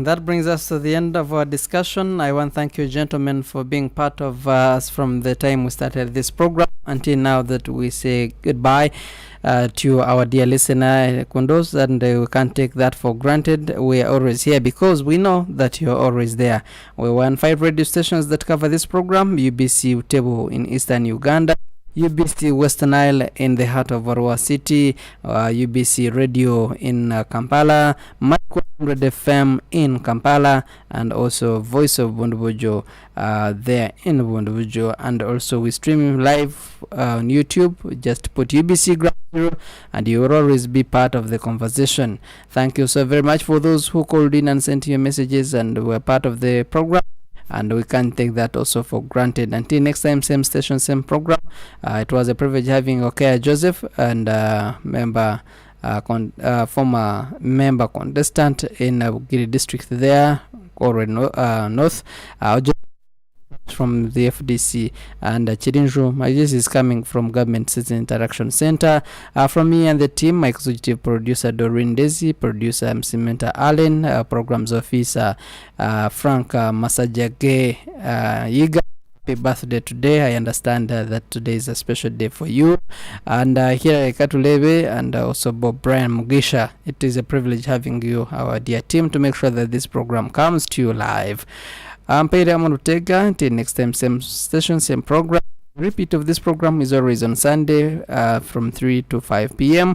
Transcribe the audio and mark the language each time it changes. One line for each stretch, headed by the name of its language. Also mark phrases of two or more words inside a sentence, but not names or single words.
English: That brings us to the end of our discussion. I want to thank you, gentlemen, for being part of us from the time we started this program until now that we say goodbye to our dear listener, Kundos, and we can't take that for granted. We are always here because we know that you're always there. We were on 5 radio stations that cover this program: UBC Butebo in eastern Uganda, UBC Western Nile in the heart of Arua City, UBC Radio in Kampala, Micro 100 FM in Kampala, and also Voice of Bundubujo there in Bundubujo. And also we stream live on YouTube. Just put UBC Ground Zero and you will always be part of the conversation. Thank you so very much for those who called in and sent your messages and were part of the program. And we can't take that also for granted. Until next time, same station, same program. It was a privilege having Okea Joseph and former member contestant in Bugiri district there, or North. From the FDC, and Chirinju Majis is coming from Government Citizen Interaction Center. From me and the team, my executive producer Doreen Desi, producer Msimenta Allen, programs officer Frank Masajage Yiga, happy birthday today. I understand that today is a special day for you. And here Katulebe and also Bob Brian Mugisha, it is a privilege having you, our dear team, to make sure that this program comes to you live. Ampaire, Amon, Buteega. Until next time, same station, same program. Repeat of this program is always on Sunday from 3 to 5 p.m.